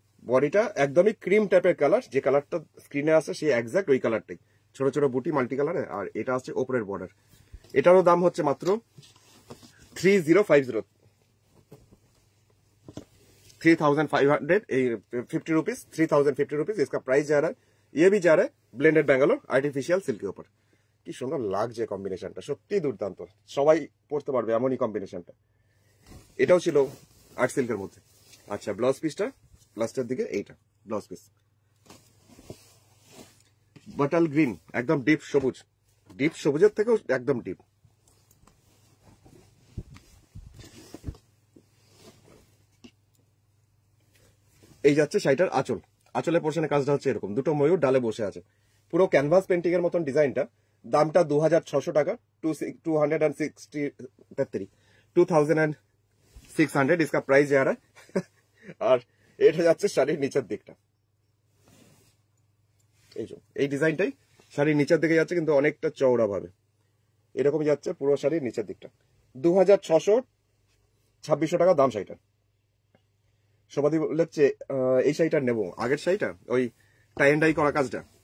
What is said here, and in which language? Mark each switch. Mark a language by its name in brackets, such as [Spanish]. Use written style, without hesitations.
[Bangla] বডিটা একদমই ক্রিম টাইপের কালার, যে কালারটা স্ক্রিনে আছে সেই এক্সাক্ট ওই কালারটাই, ছোট ছোট বুটি মাল্টি কালারে। আর এটা হচ্ছে ওপরের বর্ডার। এটারও দাম হচ্ছে মাত্র 3050, 3050 रुपीज, 3050 रुपीज। [Hindi] इसका प्राइस जा रहा है, ये भी जा रहा है ब्लेंडेड बैंगलोर आर्टिफिशियल सिल्क के ऊपर। [Bangla] কি সুন্দর লাগছে কম্বিনেশনটা, সত্যি দুর্দান্ত, সবাই পড়তে পারবে এমনই কম্বিনেশনটা। এটাও ছিল আর্ট সিল্কের মধ্যে। আচ্ছা, ব্লাউজ পিসটা লাস্টের দিকে, এইটা ব্লাউজ পিস বাটাল গ্রিন, একদম ডিপ সবুজ, ডিপ সবুজের থেকেও একদম ডিপ। এই যাচ্ছে শাড়িটার আঁচল, আঁচলের পোর্শনে কাজটা হচ্ছে এরকম, দুটো ময়ূর ডালে বসে আছে, পুরো ক্যানভাস পেন্টিং এর মতন ডিজাইনটা। দামটা 2600 টাকা, 2600, [Hindi] इसका प्राइस जा रहा है। [Bangla] আর এটা যাচ্ছে শাড়ির নিচের দিকটা, এই ডিজাইনটাই শাড়ির নিচের দিকে যাচ্ছে, কিন্তু অনেকটা চওড়া ভাবে এরকম যাচ্ছে পুরো শাড়ির নিচের দিকটা। 2600, 2600 টাকা দাম শাড়িটার। সবাই বলছে এই শাড়িটা নেবো, আগের শাড়িটা ওই টাই এন্ড ডাই করা কাজটা।